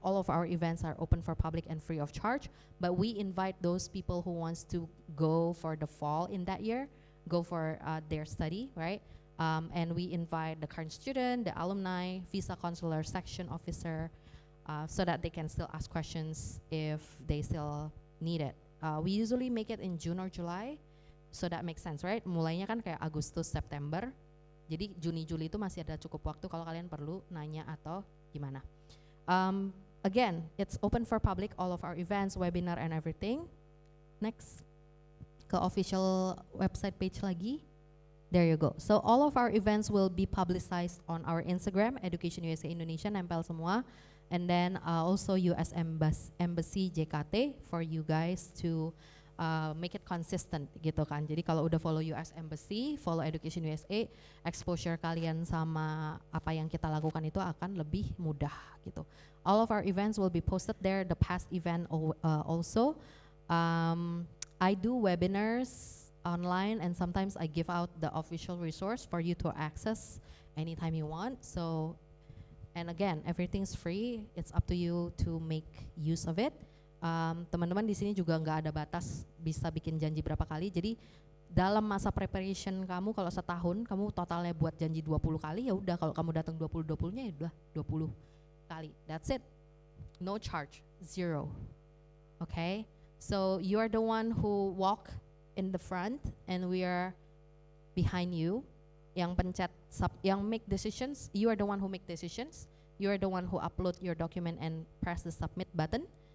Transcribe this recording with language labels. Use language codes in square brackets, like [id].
[en] All of our events are open for public and free of charge, but we invite those people who wants to go for the fall in that year, go for their study, right? And we invite the current student, the alumni, visa consular section officer, so that they can still ask questions if they still need it. We usually make it in June or July, so that makes sense, right? [id] Mulainya kan kayak Agustus, September, jadi Juni, Juli itu masih ada cukup waktu kalau kalian perlu nanya atau gimana. [en] Again, it's open for public, all of our events, webinar, and everything. Next, ke official website page lagi. There you go. So all of our events will be publicized on our Instagram, EducationUSA Indonesia, [id] nempel semua. [en] And then also US Embassy JKT for you guys to make it consistent [id] gitu kan. Jadi kalau udah follow US Embassy, follow Education USA, exposure kalian sama apa yang kita lakukan itu akan lebih mudah gitu. [en] All of our events will be posted there, the past event also. I do webinars online, and sometimes I give out the official resource for you to access anytime you want. So, and again, everything's free. It's up to you to make use of it. [id] Teman-teman di sini juga nggak ada batas bisa bikin janji berapa kali. Jadi dalam masa preparation kamu kalau setahun kamu totalnya buat janji 20 kali, ya udah kalau kamu datang 20-20-nya ya udah 20 kali. [en] That's it. No charge, zero. Okay? So you are the one who walk in the front and we are behind you. [id] Yang pencet yang [en] make decisions, you are the one who make decisions. You are the one who upload your document and press the submit button.